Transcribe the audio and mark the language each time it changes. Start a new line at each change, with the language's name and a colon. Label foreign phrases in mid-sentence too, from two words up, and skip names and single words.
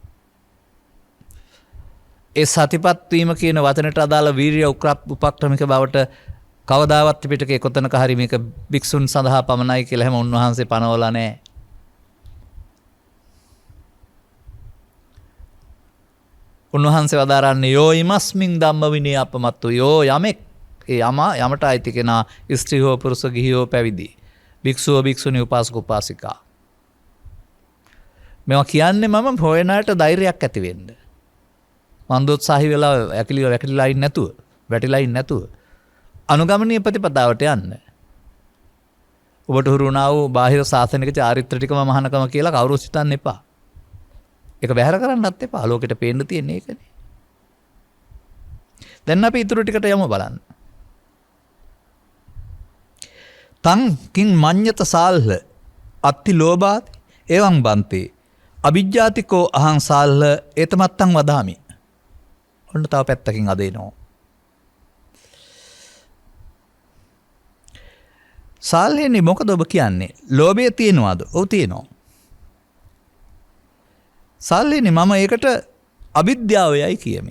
Sinhala: ඒ සතිපත් වීම කියන වචනට අදාළ වීරිය උපක්‍රමික බවට කවදාවත් පිටකේ කොතනක හරි මේක භික්ෂුන් සඳහා පමණයි කියලා හැම උන්වහන්සේ පනවලා නැහැ. උන්වහන්සේ වදාරන්නේ
Pali: යෝ ඉමස්මින් ධම්ම විනය අපමත්තු
Sinhala: යෝ යමෙක් ඒ යමට අයිති කෙනා ස්ත්‍රී හෝ පුරුෂ ගිහි හෝ පැවිදි භික්ෂුව භික්ෂුණී උපාසක උපාසිකා මේවා කියන්නේ මම හොයනට ධෛර්යයක් ඇති වෙන්න. මන් දෝත්සාහි වෙලා වැකිලිලා ඉන්නේ නැතුව වැටිලා ඉන්නේ නැතුව අනුගමනීය ප්‍රතිපදාවට යන්න. ඔබට හුරු වුණා වූ බාහිර සාසනික චාරිත්‍ර ටිකම මහානකම කියලා කවුරුත් හිතන්න එපා. ඒක බැහැර කරන්නත් එපා. ලෝකෙට පේන්න තියෙන්නේ ඒකනේ. දැන් අපි ඊටු ටිකට යමු බලන්න.
Pali: තං කිං මඤ්ඤත සාල්හ අත්ති ලෝභාති එවං බන්තේ අවිජ්ජාතිකෝ අහං සාල්හ ඒතමත්තං වදාමි.
Sinhala: ඔන්න තව පැත්තකින් අදේනවා. සාල්හෙන්නේ මොකද ඔබ කියන්නේ? ලෝභය තියෙනවද? ඔව් තියෙනවා. සාල්හෙන්නේ මම ඒකට අවිද්‍යාවයයි කියමි.